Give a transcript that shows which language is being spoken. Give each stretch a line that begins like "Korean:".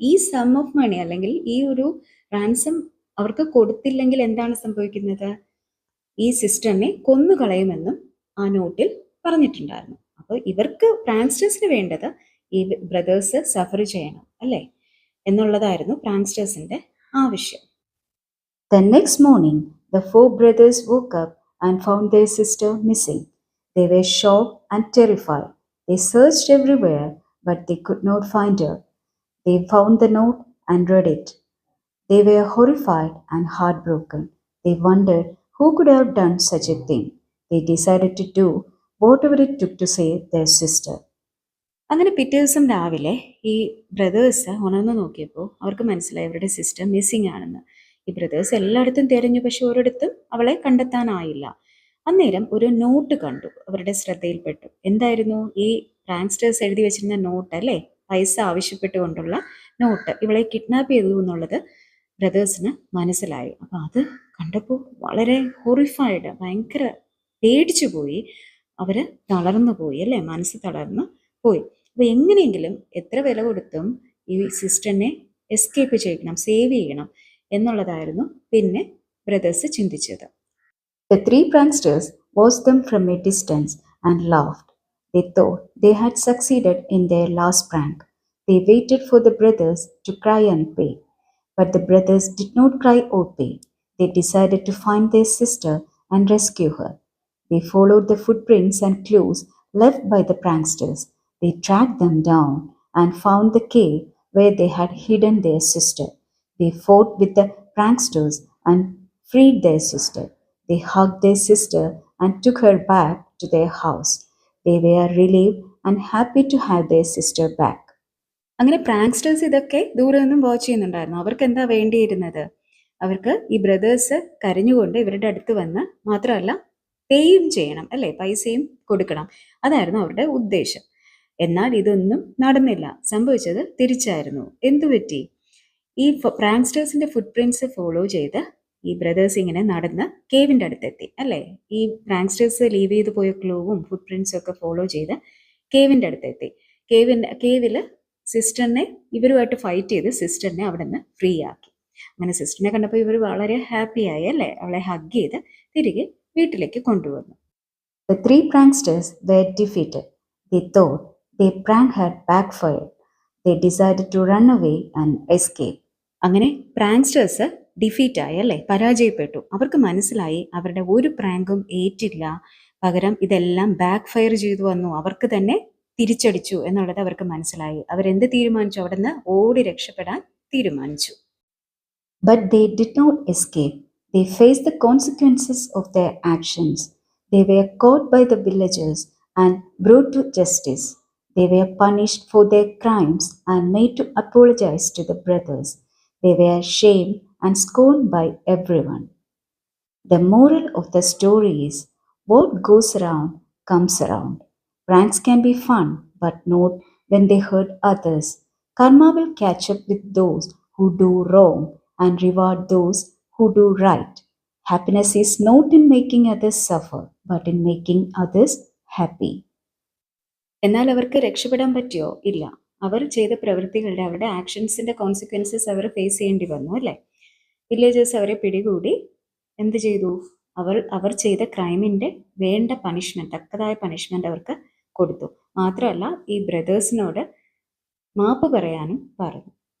Malayalam: ഈ some of money അല്ലെങ്കിൽ ഈ ഒരു റാൻസം അവർക്ക് കൊടുത്തില്ലെങ്കിൽ എന്താണ് സംഭവിക്കുന്നത്, ഈ സിസ്റ്ററിനെ കൊന്നുകളയുമെന്നും ആ നോട്ടിൽ പറഞ്ഞിട്ടുണ്ടായിരുന്നു. അപ്പോൾ ഇവർക്ക് പ്രാങ്സ്റ്റേഴ്സിന് വേണ്ടത് ഈ ബ്രദേഴ്സ് സഫർ ചെയ്യണം അല്ലേ എന്നുള്ളതായിരുന്നു പ്രാങ്സ്റ്റേഴ്സിന്റെ ആവശ്യം.
English: The next morning, the four brothers woke up and found their sister missing. They were shocked and terrified. They searched everywhere, but they could not find her. They found the note and read it. They were horrified and heartbroken. They wondered who could have done such a thing. They decided to do whatever it took to save their sister.
Malayalam: അങ്ങനെ പിറ്റേ ദിവസം രാവിലെ ഈ brothers ഉണർന്നു നോക്കിയപ്പോൾ അവർക്ക് മനസ്സിലായി അവരുടെ സിസ്റ്റർ മിസ്സിംഗ് ആണെന്ന്. ഈ ബ്രദേഴ്സ് എല്ലായിടത്തും തിരഞ്ഞു, പക്ഷെ ഒരിടത്തും അവളെ കണ്ടെത്താനായില്ല. അന്നേരം ഒരു നോട്ട് കണ്ടു, അവരുടെ ശ്രദ്ധയിൽപ്പെട്ടു. എന്തായിരുന്നു ഈ പ്രാങ്സ്റ്റേഴ്സ് എഴുതി വെച്ചിരുന്ന നോട്ട് അല്ലേ, പൈസ ആവശ്യപ്പെട്ടുകൊണ്ടുള്ള നോട്ട്. ഇവളെ കിഡ്നാപ്പ് ചെയ്തു എന്നുള്ളത് ബ്രദേഴ്സിന് മനസ്സിലായി. അപ്പം അത് കണ്ടപ്പോൾ വളരെ ഹൊറിഫൈഡ്, ഭയങ്കര പേടിച്ചു പോയി. അവർ തളർന്നു പോയി അല്ലേ, മനസ്സ് തളർന്ന് പോയി. അപ്പോൾ എങ്ങനെയെങ്കിലും എത്ര വില കൊടുത്തും ഈ സിസ്റ്ററിനെ എസ്കേപ്പ് ചെയ്യണം, സേവ് ചെയ്യണം എന്നുള്ളതായിരുന്നു പിന്നെ ബ്രദേഴ്സ് ചിന്തിച്ചത്.
English: The three pranksters watched them from a distance and laughed. They thought they had succeeded in their last prank. They waited for the brothers to cry and pay. But the brothers did not cry or pay. They decided to find their sister and rescue her. They followed the footprints and clues left by the pranksters. They tracked them down and found the cave where they had hidden their sister. They fought with the pranksters and freed their sister. They hugged their sister and took her back to their house. They were relieved and happy to have their sister back.
Malayalam: അങ്ങനെ പ്രാങ്സ്റ്റേഴ്സ് ഇതൊക്കെ ദൂരെ നിന്നും watch ചെയ്യുന്നുണ്ടായിരുന്നു. അവർക്ക് എന്താ വേണ്ടിയിരുന്നത്, അവർക്ക് ഈ brothers കരഞ്ഞുകൊണ്ട് ഇവരുടെ അടുത്ത് വന്ന് മാത്രമല്ല പേയും ചെയ്യണം അല്ലേ, പൈസയും കൊടുക്കണം. അതായിരുന്നു അവരുടെ ഉദ്ദേശം. എന്നാൽ ഇതൊന്നും നടന്നില്ല. സംഭവിച്ചത് തിരിച്ചായിരുന്നു. എന്തുപറ്റി, ഈ പ്രാങ്സ്റ്റേഴ്സിന്റെ ഫുട് പ്രിന്റ്സ് ഫോളോ ചെയ്ത് ഈ ബ്രദേഴ്സ് ഇങ്ങനെ നടന്ന് കേവിൻ്റെ അടുത്തെത്തി അല്ലേ. ഈ പ്രാങ്സ്റ്റേഴ്സ് ലീവ് ചെയ്ത് പോയ ക്ലൂവും ഫുട് പ്രിന്റ്സും ഒക്കെ ഫോളോ ചെയ്ത് കേവിൻ്റെ അടുത്തെത്തി. കേവില് സിസ്റ്ററിനെ ഇവരുമായിട്ട് ഫൈറ്റ് ചെയ്ത് സിസ്റ്ററിനെ അവിടെ നിന്ന് ഫ്രീ ആക്കി. അങ്ങനെ സിസ്റ്ററിനെ കണ്ടപ്പോൾ ഇവർ വളരെ ഹാപ്പി ആയി അല്ലേ, അവളെ ഹഗ് ചെയ്ത് തിരികെ വീട്ടിലേക്ക് കൊണ്ടുവന്നു.
English: The three pranksters were defeated. They thought their prank had backfired. They decided to run away and escape.
Malayalam: അങ്ങനെ പ്രാങ്സ്റ്റേഴ്സ് ഡിഫീറ്റ് ആയി അല്ലേ, പരാജയപ്പെട്ടു. അവർക്ക് മനസ്സിലായി അവരുടെ ഒരു പ്രാങ്കും ഏറ്റില്ല, പകരം ഇതെല്ലാം ബാക്ക് ഫയർ ചെയ്തു വന്നു, അവർക്ക് തന്നെ തിരിച്ചടിച്ചു എന്നുള്ളത് അവർക്ക് മനസ്സിലായി. അവരെന്ത് തീരുമാനിച്ചു, അവിടെ നിന്ന് ഓടി രക്ഷപ്പെടാൻ തീരുമാനിച്ചു.
English: But they did not escape. They faced the consequences of their actions. They were caught by the villagers and brought to justice. They were punished for their crimes and made to apologize to the brothers. They were shamed and scorned by everyone. The moral of the story is, what goes around comes around. Pranks can be fun, but not when they hurt others. Karma will catch up with those who do wrong and reward those who do right. Happiness is not in making others suffer, but in making others happy.
Malayalam: എന്നാൽ അവർക്ക് രക്ഷപ്പെടാൻ പറ്റിയോ? ഇല്ല. അവർ ചെയ്ത പ്രവൃത്തികളുടെ അവരുടെ ആക്ഷൻസിൻ്റെ consequences അവർ face ചെയ്യേണ്ടി വന്നു അല്ലേ. വില്ലേജേഴ്സ് അവരെ പിടികൂടി എന്ത് ചെയ്തു, അവർ ചെയ്ത ക്രൈമിൻ്റെ വേണ്ട പണിഷ്മെൻറ്റ്, തക്കതായ പണിഷ്മെൻറ്റ് അവർക്ക് കൊടുത്തു. മാത്രമല്ല ഈ ബ്രദേഴ്സിനോട് മാപ്പ് പറയാനും പറഞ്ഞു.